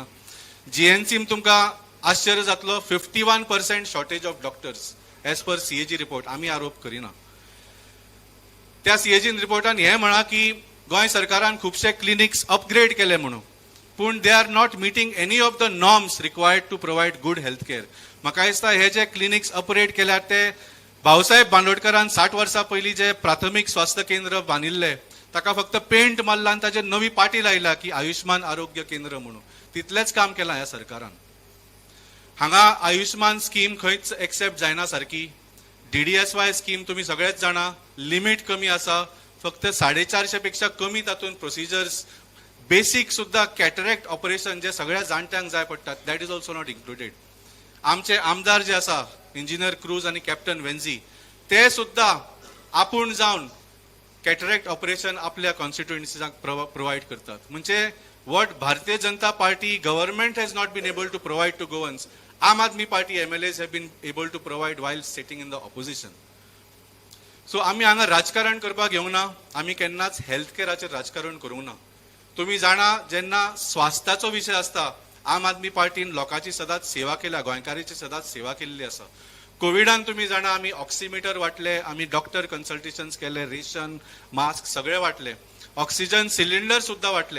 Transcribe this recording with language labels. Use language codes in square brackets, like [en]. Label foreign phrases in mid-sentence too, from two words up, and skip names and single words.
[kok] GNCन तुमकां आश्चर्य जातलो, 51% [en] shortage of doctors as per CAG report. [kok] आमी आरोप करिना. त्या CAG रिपोर्टान हे म्हणा की गोंय सरकारान खुबशे क्लिनिक्स अपग्रेड केले म्हणून, पूण [en] they are not meeting any of the norms required to provide good health care. [kok] म्हाका दिसता हे जे क्लिनिक्स अपग्रेड केल्यात ते भाऊसाहेब बांदोडकरान 60 वर्सां पयलीं जे प्राथमीक स्वास्थ्य केंद्र बांदिल्ले ताका फक्त पेंट मारला आनी ताचेर नवी पाटी लायला की आयुष्मान आरोग्य केंद्र म्हणून. तितलेंच काम केलां ह्या सरकारान. हांगा आयुष्मान स्कीम खंयच एक्सेप्ट जायना सारकी. DDSY स्कीम तुम्ही सगळेच जाणा, लिमिट कमी आसा. फक्त 450 पेक्षा कमी तातूंत प्रोसिजर्स, बेसिक सुद्धा [en] cataract operation [kok] जे सगळ्या जाणट्यांक जाय पडटात, [en] that is also not included. [kok] आमचे आमदार जे आसा इंजिनियर क्रूज आणि कॅप्टन वेन्झी, ते सुद्धा आपूण जावन [en] cataract operation [kok] आपल्या कॉन्स्टिट्युएन्सीजांक प्रोवायड करतात. [en] म्हणजे what Bharatiya Janata Party government has not been able to provide to Goans, Aam Aadmi Party MLAs have been able to provide while sitting in the opposition. [kok] So आम्ही हांगा राजकारण करपाक येवंक ना, आम्ही केन्नाच हेल्थ केअराचेर राजकारण करूंक ना. तुम्ही जाणा, जेन्ना स्वास्थ्याचो विशय आसता, आम आदमी पार्टीन लोकांची सदांच सेवा केल्या, गोंयकारांची सदांच सेवा केल्ली आसा. कोविडान तुम्ही जाणा आम्ही ऑक्सिमीटर वाटले, आम्ही डॉक्टर कन्सल्टेशन्स केले, रेशन, मास्क सगळे वाटले, ऑक्सिजन सिलिंडर सुद्धा वाटले.